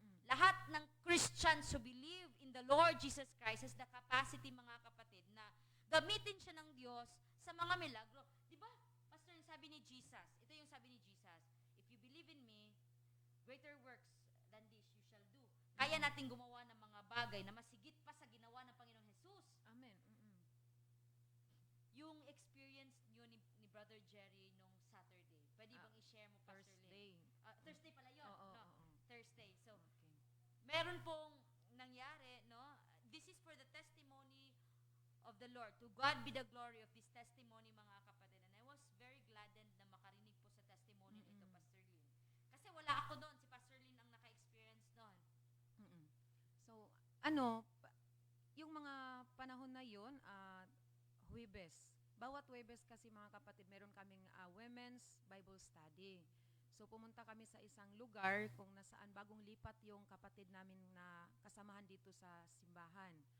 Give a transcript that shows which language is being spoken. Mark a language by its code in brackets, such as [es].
[tl] Lahat ng [en] Christians who believe in the Lord Jesus Christ has the capacity, [tl] mga kapatid, na gamitin siya ng Diyos sa mga milagro. Di ba, Pastor, yung sabi ni Jesus, ito yung sabi ni Jesus, [en] if you believe in me, greater works than this you shall do. [tl] Kaya natin gumawa ng mga bagay na masigit pa sa ginawa ng Panginoong Jesus. Amen. Yung experience nyo ni Brother Jerry nung Saturday, pwede bang i-share mo, Pastor Lynn? Thursday pala yun. Oo. [en] Thursday. So, Okay. [tl] meron pong nangyari, no? [en] This is for the testimony of the Lord. To God be the glory of this testimony, [tl] mga kapatid. [en] And I was very gladdened [tl] na makarinig po sa testimony nito, [en] Pastor Lynn. [tl] Kasi wala ako doon. Si Pastor Lynn ang naka-experience doon. So, yung mga panahon na yun, Huwebes. Bawat Huwebes kasi, mga kapatid, meron kaming women's Bible study. So, pumunta kami sa isang lugar kung nasaan bagong lipat yung kapatid namin na kasamahan dito sa simbahan.